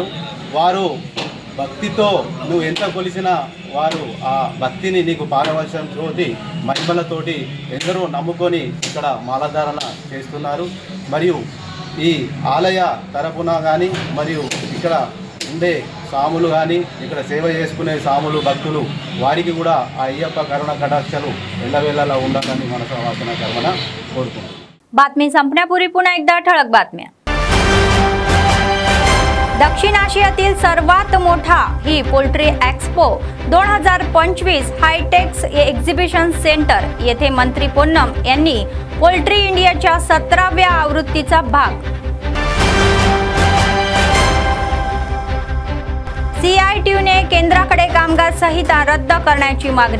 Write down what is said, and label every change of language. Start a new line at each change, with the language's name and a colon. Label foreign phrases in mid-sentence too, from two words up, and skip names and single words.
Telugu: వారు భక్తితో నువ్వు ఎంత కొలిసినా వారు ఆ భక్తిని నీకు పారవశంతోటి మహిమలతోటి ఎందరో నమ్ముకొని ఇక్కడ మాలధారణ చేస్తున్నారు। మరియు ఈ ఆలయ తరపున కానీ మరియు ఇక్కడ ఉండే సాములు కానీ ఇక్కడ సేవ చేసుకునే సాములు భక్తులు వారికి కూడా ఆ అయ్యప్ప కరుణ కటాక్షలు ఎల్లవేళలా ఉండాలని మనసు వాసన కర్మన కోరుకుంటున్నాం।
Marathi: बातमी संपण्यापूर्वी पुन्हा एकदा ठळक बातम्या। दक्षिण आशियातील सर्वात मोठा ही पोल्ट्री एक्स्पो 2025 हायटेक्स एक्झिबिशन सेंटर येथे मंत्री पोन्नम यांनी पोल्ट्री इंडियाच्या 17व्या आवृत्तीचा भाग सीआयटीयूने केंद्राकडे कामगार संहिता रद्द करण्याची मागणी।